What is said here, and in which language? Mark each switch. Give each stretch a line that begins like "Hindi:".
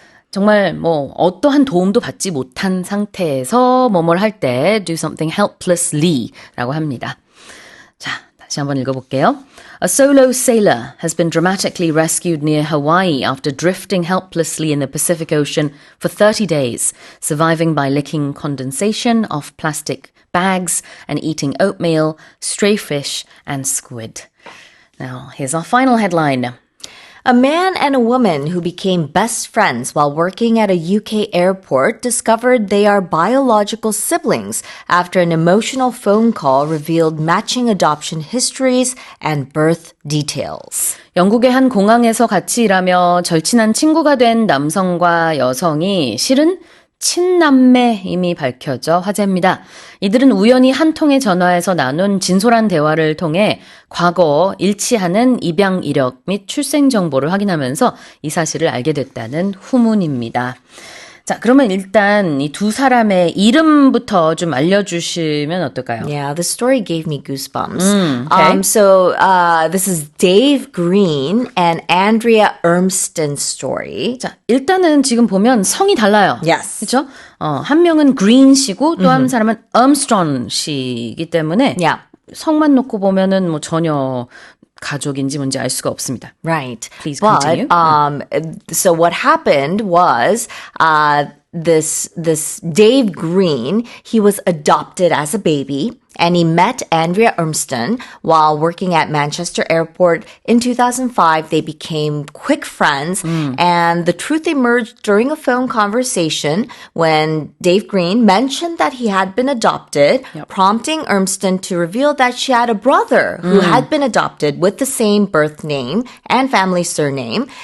Korean: 정말 뭐 어떠한 도움도 받지 못한 상태에서 뭐뭘 할 때
English: do something helplessly
Korean: 라고 합니다. 자, 다시 한번 읽어볼게요.
English: A solo sailor has been dramatically rescued near Hawaii after drifting helplessly in the Pacific Ocean for 30 days, surviving by licking condensation off plastic bags and eating oatmeal, stray fish, and squid. Now, here's our final headline. A man and a woman who became best friends while working at a UK airport discovered they are biological siblings after an emotional phone call revealed matching adoption histories and birth details.
Korean: 영국의 한 공항에서 같이 일하며 절친한 친구가 된 남성과 여성이 실은 친남매임이 밝혀져 화제입니다. 이들은 우연히 한 통의 전화에서 나눈 진솔한 대화를 통해 과거 일치하는 입양 이력 및 출생 정보를 확인하면서 이 사실을 알게 됐다는 후문입니다. 자, 그러면 일단 이 두 사람의 이름부터 좀 알려주시면 어떨까요?
English: Yeah, the story gave me goosebumps. Okay. So this is Dave Green and Andrea Ermston's story.
Korean: 자, 일단은 지금 보면 성이 달라요.
English: Yes.
Korean: 그렇죠? 한 명은 그린 씨고 또 한 사람은 Armstrong 씨이기 때문에
English: Yeah.
Korean: 성만 놓고 보면은 뭐 전혀 가족인지 뭔지 알 수가 없습니다.
English: Right. Please but, continue. So what happened was this Dave Green, he was adopted as a baby and he met Andrea Urmston while working at Manchester Airport. In 2005, they became quick friends, and the truth emerged during a phone conversation when Dave Green mentioned that he had been adopted, prompting Urmston to reveal that she had a brother who had been adopted with the same birth name and family surname.